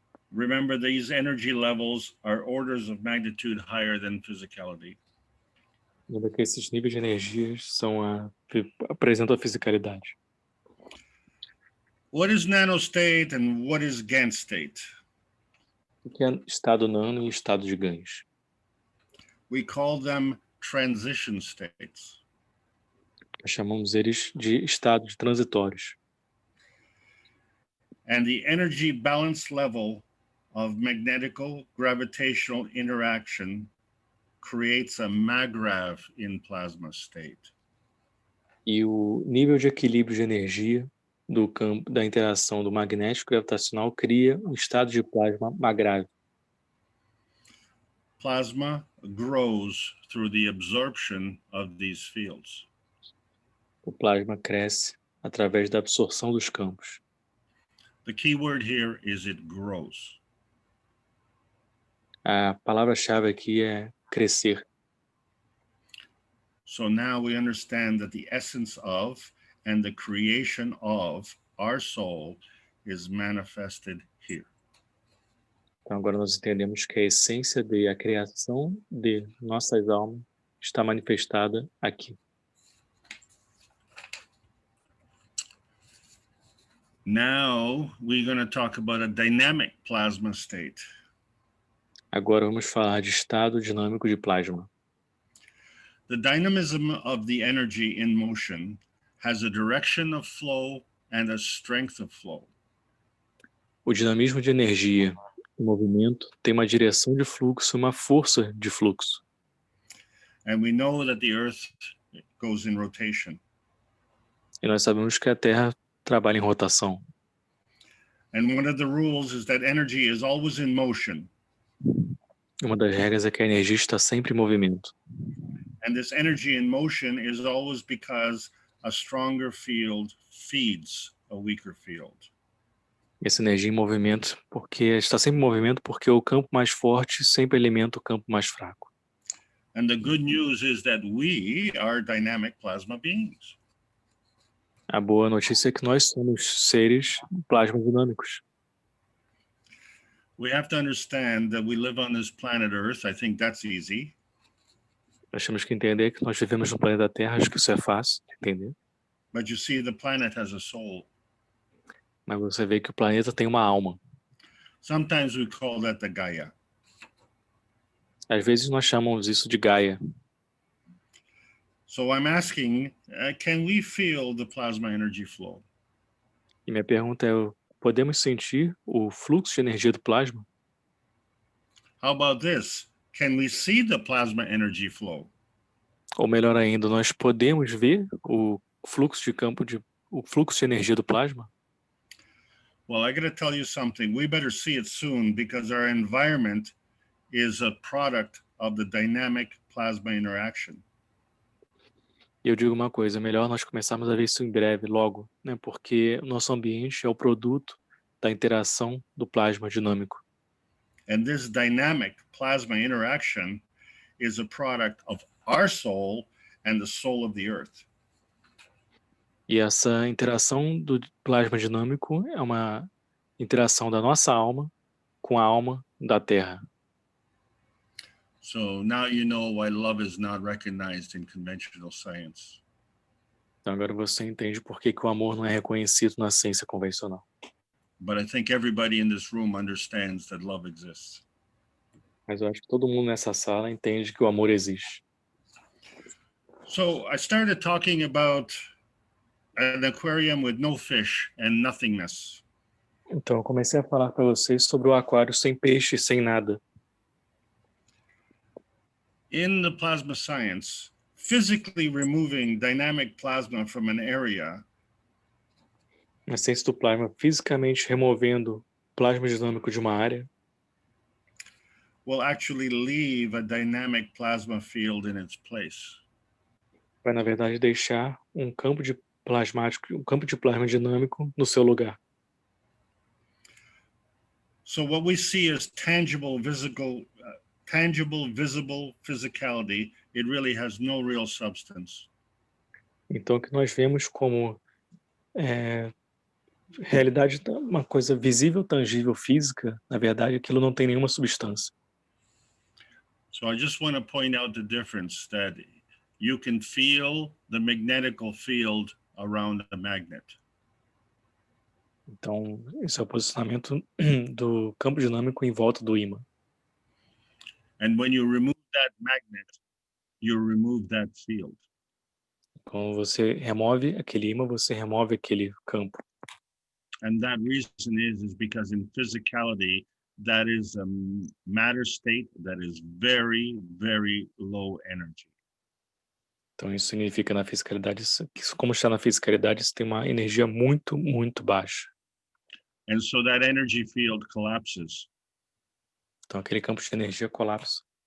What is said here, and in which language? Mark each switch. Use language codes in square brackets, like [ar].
[en] Remember, these energy levels are orders of magnitude higher than physicality. [pt] Lembra que esses níveis de energias apresentam a fisicalidade. [en] What is nanostate and what is Gantt state? [pt] O que é estado nano e estado de ganhos? [en] We call them transition states. [pt] Nós chamamos eles de estados transitórios. [en] And the energy balance level of magnetical gravitational interaction creates a MAGRAV in plasma state. [pt] E o nível de equilíbrio de energia do campo da interação do magnético gravitacional cria um estado de plasma MAGRAV. [en] Plasma grows through the absorption of these fields. [pt] O plasma cresce através da absorção dos campos. [en] The key word here is it grows. [pt] A palavra-chave aqui é crescer. [en] So now we understand that the essence of and the creation of our soul is manifested here. [pt] Então agora nós entendemos que a essência a criação de nossas almas está manifestada aqui. [en] Now we're going to talk about a dynamic plasma state. [pt] Agora vamos falar de estado dinâmico de plasma. [en] The dynamism of the energy in motion has a direction of flow and a strength of flow. [pt] O dinamismo de energia em movimento tem uma direção de fluxo e uma força de fluxo. [en] And we know that the earth goes in rotation. [pt] E nós sabemos que a Terra trabalha em rotação. [en] And one of the rules is that energy is always in motion. [pt] Uma das regras é que a energia está sempre em movimento. [en] And this energy in motion is always because a stronger field feeds a weaker field. [pt] Essa energia em movimento está sempre em movimento porque o campo mais forte sempre alimenta o campo mais fraco. [en] And the good news is that we are dynamic plasma beings. [pt] A boa notícia é que nós somos seres plasma dinâmicos. [en] We have to understand that we live on this planet Earth. I think that's easy. [pt] Nós temos que entender que nós vivemos no planeta Terra, acho que isso é fácil de entender. [en] But you see, the planet has a soul. [pt] Mas você vê que o planeta tem uma alma. [en] Sometimes we call that the Gaia. [pt] Às vezes nós chamamos isso de Gaia. [en] So I'm asking, can we feel the plasma energy flow? [pt] E minha pergunta é, podemos sentir o fluxo de energia do plasma? [en] How about this? Can we see the plasma energy flow? [pt] Ou melhor ainda, nós podemos ver o fluxo de energia do plasma? [en] Well, I got to tell you something. We better see it soon because our environment is a product of the dynamic plasma interaction. [pt] E eu digo uma coisa, é melhor nós começarmos a ver isso em breve, logo, né? Porque o nosso ambiente é o produto da interação do plasma dinâmico. [en] And this dynamic plasma interaction is a product of our soul and the soul of the earth. [pt] E essa interação do plasma dinâmico é uma interação da nossa alma com a alma da Terra. [en] So now you know why love is not recognized in conventional science. [pt] Então agora você entende por que o amor não é reconhecido na ciência convencional. [en] But I think everybody in this room understands that love exists. [pt] Mas eu acho que todo mundo nessa sala entende que o amor existe. [en] So I started talking about an aquarium with no fish and nothingness. [pt] Então eu comecei a falar para vocês sobre o aquário sem peixe, sem nada. [en] In the plasma science, physically removing dynamic plasma from an area [pt] Na ciência do plasma, fisicamente removendo plasma dinâmico de uma área, [en] will actually leave a dynamic plasma field in its place. [pt] vai na verdade deixar um campo de plasma dinâmico no seu lugar. [en] So what we see as tangible, visible physicality, it really has no real substance. [pt] Então o que nós vemos como realidade, uma coisa visível, tangível, física, na verdade aquilo não tem nenhuma substância. [en] So I just want to point out the difference that you can feel the magnetical field around a magnet. [pt] Então, esse é o posicionamento do campo dinâmico em volta do ímã. [en] And when you remove that magnet, you remove that field. [pt] Quando você remove aquele ímã, você remove aquele campo. [en] And that reason is because in physicality, that is a matter state that is very, very low energy. [pt] Então isso significa na fisicalidade, que como está na fisicalidade, isso tem uma energia muito, muito baixa. [en] And so that energy field collapses. [pt] Então aquele campo de energia colapsa.